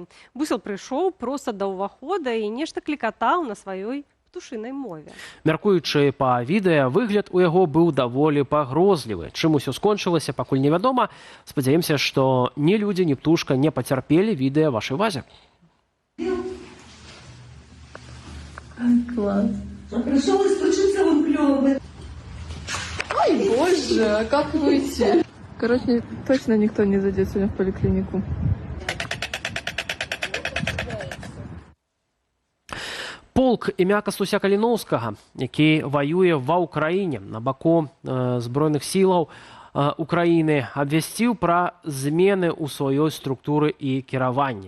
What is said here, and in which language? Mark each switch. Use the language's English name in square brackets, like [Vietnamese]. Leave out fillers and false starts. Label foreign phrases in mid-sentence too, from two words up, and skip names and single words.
[Belarusian] Бусел прыйшоў проста да ўвахода і нешта клікатаў на сваёй птушынай мове. Мяркуючы па відэа, выгляд у яго быў даволі пагрозлівы. Чым усё скончылася, пакуль невядома. Спадзяемся, што ні людзі, ні птушка не пацярпелі, відэа вашай увазе. [Russian] Класс. Пришел и стучится он клёвый. Ой, боже, а как выйти? Короче, точно никто не зайдет сегодня в поликлинику. [Belarusian] Полк імя Кастуся Каліноўскага, які ваюе ва Ўкраіне на баку збройных сілаў Украіны, абвясціў пра змены ў сваёй структуры і кіраванні.